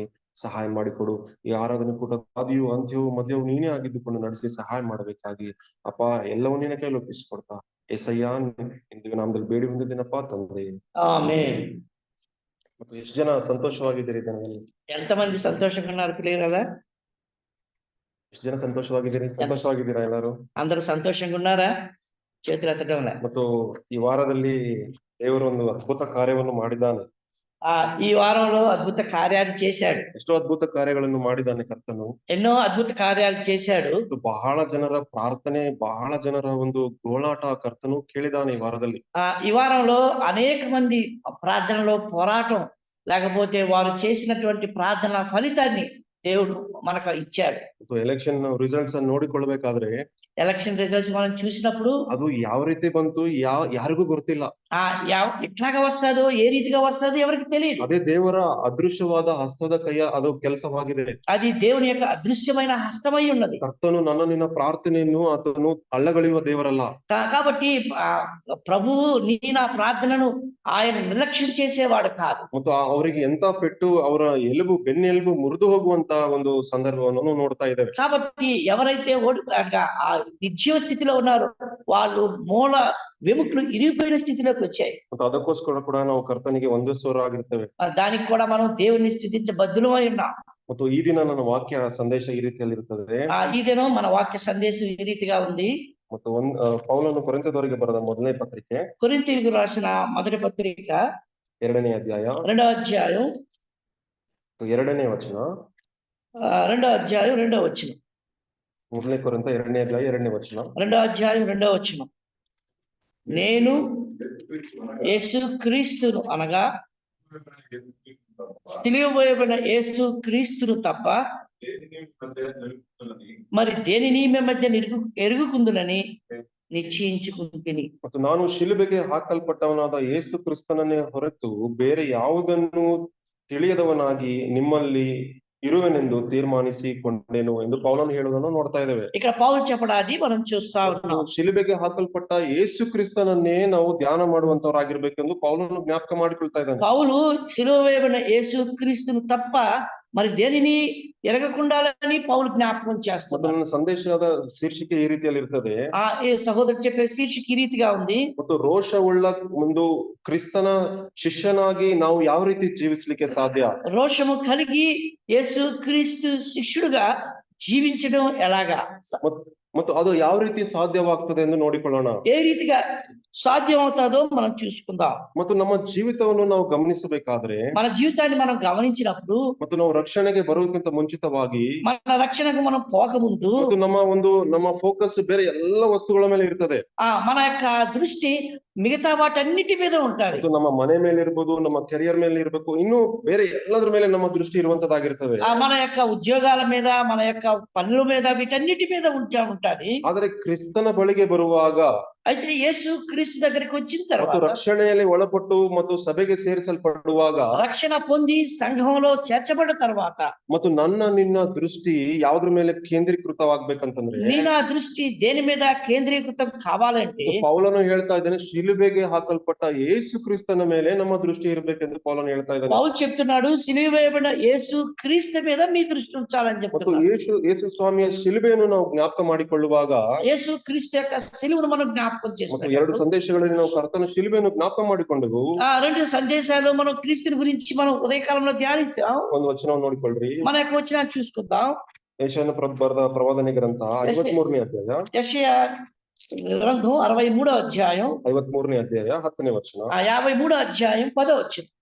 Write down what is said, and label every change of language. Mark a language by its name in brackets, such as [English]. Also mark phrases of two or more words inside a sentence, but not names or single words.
[Kannada] ಸಹಾಯ ಮಾಡಿಕೊಡು. ಈ ಆರಾಧನೆ ಕೂಟ ಆದಿಯು ಅಂತ್ಯವು ಮಧ್ಯವೂ ನೀನೇ ಆಗಿದ್ದುಕೊಂಡು ನಡೆಸಿ ಸಹಾಯ ಮಾಡಬೇಕಾಗಿ ಅಪ್ಪ ಎಲ್ಲವೂ ನಿನ್ನ ಕೈಯಲ್ಲಿ ಒಪ್ಪಿಸಿಕೊಡ್ತಾ ಏಸಯ್ಯ ಇಂದು ನಾಮದಲ್ಲಿ ಬೇಡಿ ಹೊಂದಿದ್ದೀನಪ್ಪ ತಂದೆ. ಆಮೆನ್. ಮತ್ತು ಎಷ್ಟು ಜನ ಸಂತೋಷವಾಗಿದ್ದೀರಿ ದಿನದಲ್ಲಿ? [Telugu] ಎಂತమంది సంతోషంగా ఉన్నారు పిల్లలు? [Kannada] ಎಷ್ಟು ಜನ ಸಂತೋಷವಾಗಿದ್ದೀರಾ? ಎಲ್ಲರೂ [Telugu] అందరూ సంతోషంగా ఉన్నారా? చేతులు ఎత్తడం. [Kannada] ಮತ್ತು ಈ ವಾರದಲ್ಲಿ ದೇವರು ಒಂದು ಅದ್ಭುತ ಕಾರ್ಯವನ್ನು ಮಾಡಿದ್ದಾನೆ. [Telugu] ಈ వారంలో అద్భుత కార్యాలు చేశాడు. [Kannada] ಎಷ್ಟೋ ಅದ್ಭುತ ಕಾರ್ಯಗಳನ್ನು ಮಾಡಿದ್ದಾನೆ ಕರ್ತನು. [Telugu] ఎన్నో అద్భుత కార్యాలు చేశాడు. [Kannada] ಬಹಳ ಜನರ ಪ್ರಾರ್ಥನೆ, ಬಹಳ ಜನರ ಒಂದು ಗೋಳಾಟ ಕರ್ತನು ಕೇಳಿದಾನೆ ಈ ವಾರದಲ್ಲಿ. [Telugu] ఈ వారంలో అనేక మంది ప్రార్థనలో పోరాటం, లేకపోతే వారు చేసినటువంటి ప్రార్థన ఫలితాన్ని దేవుడు మనకు ఇచ్చాడు. [English] election results [Kannada] ಅನ್ನು ನೋಡಿಕೊಳ್ಳಬೇಕಾದ್ರೆ [English] election results [Telugu] మనం చూసినప్పుడు [Kannada] ಅದು ಯಾವ ರೀತಿ ಬಂತು ಯಾರಿಗೂ ಗೊತ್ತಿಲ್ಲ. [Telugu] ఎట్లాగా వస్తాదో, ఏ రీతిగా వస్తాదో ఎవరికి తెలియదు. [Kannada] ಅದೇ ದೇವರ ಅದೃಶ್ಯವಾದ ಹಸ್ತದ ಕೈಯ ಅದು ಕೆಲಸವಾಗಿದೆ. [Telugu] అది దేవుని యొక్క అదృశ్యమైన హస్తమై ఉన్నది. [Kannada] ಕರ್ತನು ನನ್ನ ನಿನ್ನ ಪ್ರಾರ್ಥನೆಯನ್ನು ಆತನು ಅಲ್ಲಗಳೆಯುವ ದೇವರಲ್ಲ. [Telugu] కాబట్టి ప్రభువు నీ నా ప్రార్థనను ఆయన నిర్లక్ష్యం చేసేవాడు కాదు. [Kannada] ಮತ್ತು ಅವರಿಗೆ ಎಂತ ಪೆಟ್ಟು, ಅವರ ಬೆನ್ನೆಲುಬು ಮುರಿದು ಹೋಗುವಂತ ಒಂದು ಸಂದರ್ಭವನ್ನು ನೋಡ್ತಾ ಇದ್ದೇವೆ. [Telugu] కాబట్టి ఎవరైతే నిర్జీవ స్థితిలో ఉన్నారో వాళ్ళు మూల వెముకలు ఇరిగిపోయిన స్థితిలోకి వచ్చాయి. [Kannada] ಮತ್ತು ಅದಕ್ಕೋಸ್ಕರ ಕೂಡ ನಾವು ಕರ್ತನಿಗೆ ವಂದಿಸುವವರಾಗಿರ್ತೇವೆ. [Telugu] దానికి కూడా మనం దేవుని స్తుతించ బద్దులమై ఉన్నాం. [Kannada] ಮತ್ತು ಈ ದಿನ ನನ್ನ ವಾಕ್ಯ ಸಂದೇಶ ಈ ರೀತಿಯಲ್ಲಿ ಇರುತ್ತದೆ. [Telugu] ఈ దినం మన వాక్య సందేశం ఈ రీతిగా ఉంది. [Kannada] ಮತ್ತು ಪೌಲನು ಕೊರಿಂಥದವರಿಗೆ ಬರೆದ ಮೊದಲನೇ ಪತ್ರಿಕೆ, [Telugu] కొరింథీయులకు రాసిన మొదటి పత్రిక [Kannada] 2ನೇ ಅಧ್ಯಾಯ [Telugu] 2వ అధ్యాయం [Kannada] 2ನೇ ವಚನ. [Telugu] 2వ అధ్యాయం 2వ వచనం. [Kannada] 1 కొరింథ 2ನೇ ಅಧ್ಯಾಯ 2ನೇ ವಚನ. [Telugu] 2వ అధ్యాయం 2వ వచనం. నేను యేసు క్రీస్తును అనగా సిలువ వేయబడిన యేసు క్రీస్తును తప్ప మరి దేనిని మీ మధ్య ఎరుగుకుందునని ನಿಶ್ಚయించుకుంటుನಿ. [Kannada] ಮತ್ತು ನಾನು ಶಿಲುಬೆಗೆ ಹಾಕಲ್ಪಟ್ಟವನಾದ ಯೇಸು ಕ್ರಿಸ್ತನನ್ನೇ ಹೊರತು ಬೇರೆ ಯಾವುದನ್ನು ತಿಳಿಯದವನಾಗಿ ನಿಮ್ಮಲ್ಲಿ ಇರುವೆನೆಂದು ತೀರ್ಮಾನಿಸಿಕೊಂಡೇನು ಎಂದು ಪೌಲನು ಹೇಳುವುದನ್ನು ನೋಡ್ತಾ ಇದ್ದೇವೆ. [Telugu] ఇక్కడ పౌలు చెప్పడాన్ని మనం చూస్తా ఉన్నాం. [Kannada] ಶಿಲುಬೆಗೆ ಹಾಕಲ್ಪಟ್ಟ ಯೇಸು ಕ್ರಿಸ್ತನನ್ನೇ ನಾವು ಧ್ಯಾನ ಮಾಡುವಂತವರಾಗಿರ್ಬೇಕೆಂದು ಪೌಲನು ಜ್ಞಾಪಕ ಮಾಡಿಕೊಳ್ತಾ ಇದ್ದಾನೆ. [Telugu] పౌలు సిలువ వేయబడిన యేసు క్రీస్తును తప్ప మరి దేనిని ఎరగకుండాలని పౌలు జ్ఞాపకం చేస్తాడు. [Kannada] ನನ್ನ ಸಂದೇಶದ ಶೀರ್ಷಿಕೆ ಈ ರೀತಿಯಲ್ಲಿ ಇರ್ತದೆ. ಈ ಸಹೋದರ [Telugu] చెప్పే శీర్షిక ಈ ರೀತಿగా ఉంది. [Kannada] ಮತ್ತು ರೋಷವುಳ್ಳ ಒಂದು ಕ್ರಿಸ್ತನ ಶಿಷ್ಯನಾಗಿ ನಾವು ಯಾವ ರೀತಿ ಜೀವಿಸಲಿಕ್ಕೆ ಸಾಧ್ಯ? [Telugu] రోషము కలిగి యేసు క్రీస్తు శిష్యుడుగా జీవించడం ఎలాగా? [Kannada] ಮತ್ತು ಅದು ಯಾವ ರೀತಿ ಸಾಧ್ಯವಾಗ್ತದೆ ಎಂದು ನೋಡಿಕೊಳ್ಳೋಣ. [Telugu] ఏ రీతిగా సాధ్యమవుతాదో మనం చూసుకుందాం. [Kannada] ಮತ್ತು ನಮ್ಮ ಜೀವಿತವನ್ನು ನಾವು ಗಮನಿಸಬೇಕಾದ್ರೆ, [Telugu] మన జీవితాన్ని మనం గమనించినప్పుడు, [Kannada] ಮತ್ತು ನಾವು ರಕ್ಷಣೆಗೆ ಬರೋದಕ್ಕಿಂತ ಮುಂಚಿತವಾಗಿ, [Telugu] మన రక్షణకు మనం పోకముందు [Kannada] ನಮ್ಮ ಫೋಕಸ್ ಬೇರೆ ಎಲ್ಲ ವಸ್ತುಗಳ ಮೇಲೆ ಇರ್ತದೆ. [Telugu] మన యొక్క దృష్టి మిగతా వాటన్నిటి మీద ఉంటది. [Kannada] ನಮ್ಮ ಮನೆ ಮೇಲೆ ಇರ್ಬೋದು, ನಮ್ಮ ಕೆರಿಯರ್ ಮೇಲೆ ಇರ್ಬೇಕು, ಇನ್ನು ಬೇರೆ ಎಲ್ಲದ್ರ ಮೇಲೆ ನಮ್ಮ ದೃಷ್ಟಿ ಇರುವಂತದ್ದಾಗಿರ್ತದೆ. [Telugu] మన యొక్క ఉద్యోగాల మీద, మన యొక్క పనుల మీద, వీటన్నిటి మీద ఉంటది. [Kannada] ಆದರೆ ಕ್ರಿಸ್ತನ ಬಳಿಗೆ ಬರುವಾಗ, [Telugu] అయితే యేసు క్రీస్తు దగ్గరికి వచ్చిన తర్వాత, [Kannada] ರಕ್ಷಣೆಯಲ್ಲಿ ಒಳಪಟ್ಟು ಮತ್ತು ಸಭೆಗೆ ಸೇರಿಸಲ್ಪಡುವಾಗ, [Telugu] రక్షణ పొంది సంఘంలో చేర్చబడిన తర్వాత, [Kannada] ಮತ್ತು ನನ್ನ ನಿನ್ನ ದೃಷ್ಟಿ ಯಾವುದ್ರ ಮೇಲೆ ಕೇಂದ್ರೀಕೃತವಾಗಬೇಕಂತಂದ್ರೆ, [Telugu] నీ నా దృష్టి దేని మీద కేంద్రీకృతం కావాలంటే, [Kannada] ಪೌಲನು ಹೇಳ್ತಾ ಇದ್ದಾನೆ, ಶಿಲುಬೆಗೆ ಹಾಕಲ್ಪಟ್ಟ ಯೇಸು ಕ್ರಿಸ್ತನ ಮೇಲೆ ನಮ್ಮ ದೃಷ್ಟಿ ಇರಬೇಕೆಂದು ಪೌಲನು ಹೇಳ್ತಾ ಇದ್ದಾನೆ. [Telugu] పౌలు చెప్తున్నాడు, సిలువ వేయబడిన యేసు క్రీస్తు మీద మీ దృష్టి ఉంచాలని చెప్తున్నాడు. [Kannada] ಯೇಸು ಸ್ವಾಮಿಯ ಶಿಲುಬೆಯನ್ನು ನಾವು ಜ್ಞಾಪಕ ಮಾಡಿಕೊಳ್ಳುವಾಗ, [Telugu] యేసు క్రీస్తు యొక్క సిలువను మనం జ్ఞాపకం చేసుకుంటాం. [Kannada] ಎರಡು ಸಂದೇಶಗಳಲ್ಲಿ ನಾವು ಕರ್ತನ ಶಿಲುಬೆಯನ್ನು ಜ್ಞಾಪಕ ಮಾಡಿಕೊಂಡೆವು. [Telugu] రెండు సందేశాలు మనం క్రీస్తుని గురించి మనం ఉదయకాలంలో ధ్యానించాం. [Kannada] ಒಂದು ವಚನವನ್ನು ನೋಡಿಕೊಳ್ಳ್ರಿ. [Telugu] మన యొక్క వచనాన్ని చూసుకుందాం. [Kannada] ಯೆಶಾಯನ ಬರೆದ ಪ್ರವಾದನೆ ಗ್ರಂಥ 53ನೇ ಅಧ್ಯಾಯ, [Telugu] యెషయా గ్రంథం 63వ అధ్యాయం [Kannada] 53ನೇ ಅಧ್ಯಾಯ 10ನೇ ವಚನ. [Telugu] 53వ అధ్యాయం 10వ వచనం.